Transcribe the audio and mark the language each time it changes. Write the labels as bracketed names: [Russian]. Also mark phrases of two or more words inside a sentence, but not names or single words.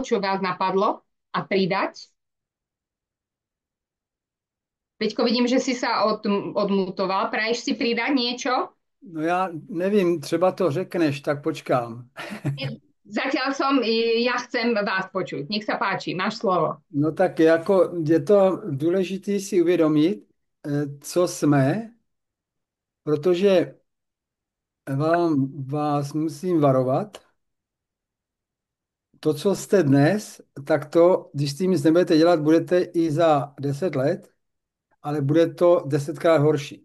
[Slovak] Čo vás napadlo? A pridať? Veďko, vidím, že si sa odmutoval. Praješ si pridať niečo? [Czech] No já nevím, třeba to řekneš, tak počkám. [Slovak] Zatiaľ ja chcem vás počuť. Nech sa páči, máš slovo. [Czech] No tak jako je to důležité si uvědomit, co jsme, protože vás musím varovat. To, co jste dnes, tak to, když s tím nic nebudete dělat, budete i za 10 let, ale bude to 10krát horší.